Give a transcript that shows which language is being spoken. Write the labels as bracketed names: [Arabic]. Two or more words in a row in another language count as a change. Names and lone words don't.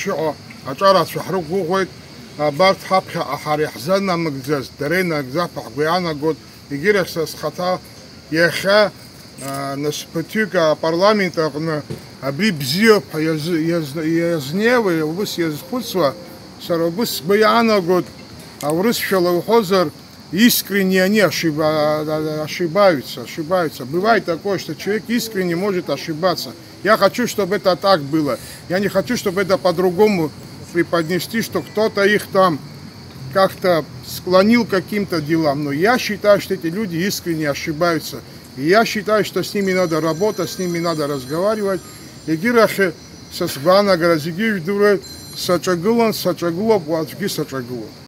[Abkhazian] иҟоу аҿарацәа ҳрықәгәыӷуеит, абарҭ ҳаԥхьаҟа ҳара иаҳзанамыгӡаз, дара инагӡап ҳгәы иаанагоит, егьирахь са схаҭа иахьа насыԥ апарламент аҟны абри бзиоуп ҳәа иазнеиуа, убас иазхәыцуа, сара убас сгәы иаанагоит, аурысшәала уҳәозар, [Russian] искренне они ошибаются. Бывает такое, что человек искренне может ошибаться. Я хочу, чтобы это так было. Я не хочу, чтобы это по-другому преподнести, что кто-то их там как-то склонил к каким-то делам. Но я считаю, что эти люди искренне ошибаются. И я считаю, что с ними надо работать, с ними надо разговаривать. Егирахе со сбана гразиги вдуре сачагулан сачагулоп ватги сачагулоп.